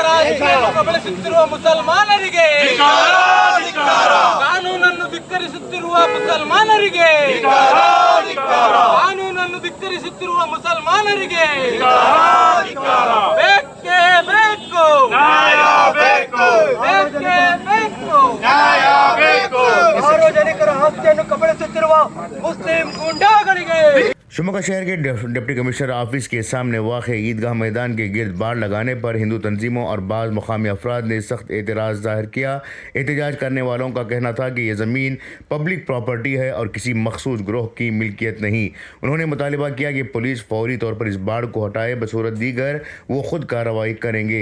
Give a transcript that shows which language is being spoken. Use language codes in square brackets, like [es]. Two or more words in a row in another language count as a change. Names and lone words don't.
[kn] ಕಬಳಿಸುತ್ತಿರುವ ಮುಸಲ್ಮಾನರಿಗೆ, ಕಾನೂನನ್ನು ಧಿಕ್ಕರಿಸುತ್ತಿರುವ ಮುಸಲ್ಮಾನರಿಗೆ, ಕಾನೂನನ್ನು ಧಿಕ್ಕರಿಸುತ್ತಿರುವ ಮುಸಲ್ಮಾನರಿಗೆ ಬೇಕೇ ಬೇಕು, ಬೇಕೇ ಬೇಕು, ಸಾರ್ವಜನಿಕರ ಆಸ್ತಿಯನ್ನು ಕಬಳಿಸುತ್ತಿರುವ ಮುಸ್ಲಿಂ ಗೂಂಡಾಗಳಿಗೆ। [ur] شیموگا شہر کے [en] deputy commissioner office [ur] के سامنے واقع عیدگاہ میدان کے گرد باڑ لگانے پر ہندو تنظیموں اور بعض مقامی افراد نے سخت اعتراض ظاہر کیا. احتجاج کرنے والوں کا کہنا تھا کہ یہ زمین [en] public property [ur] ہے اور کسی مخصوص گروہ کی ملکیت نہیں. انہوں نے مطالبہ کیا کہ پولیس فوری طور پر اس باڑ کو ہٹائے، بصورت دیگر وہ خود کارروائی کریں گے.